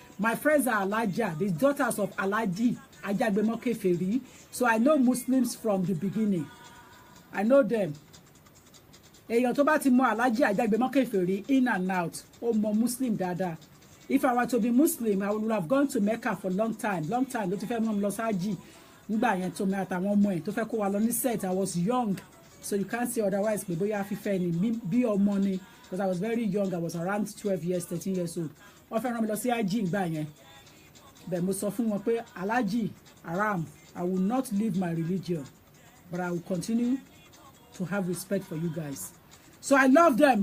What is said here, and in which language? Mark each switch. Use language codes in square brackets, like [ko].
[en] My friends are Alaja, the daughters of Alaji Ajagbemoke Feri. So I know Muslims from the beginning. I know them. [yo] Èèyàn tó bá ti mọ Alhaji Ajagbemoke Feri [en] in and out, [yo] ó mọ Muslim dáadáa. [en] If I were to be Muslim, I would have gone to Mecca for long time. Long time. [yo] Ló ti fẹ́ mú mi lọ sáájì. Nígbà yẹn tó mi àtàwọn ọmọ ẹ̀ tó fẹ́ kó wa lọ ní set. [en] I was young, so you can't say otherwise. [yo] Pé bóyá fífẹ́ ni bí ọmọ ni, [en] because I was very young. I was around 12 years, 13 years old. [yo] Wọ́n fẹ́ rán mi lọ sí Hajj nígbà yẹn. Bẹ́ẹ̀ mo sọ fún wọn pé [en] Alhaji Haram, I will not leave my religion, but I will continue to have respect for you guys. So I love them.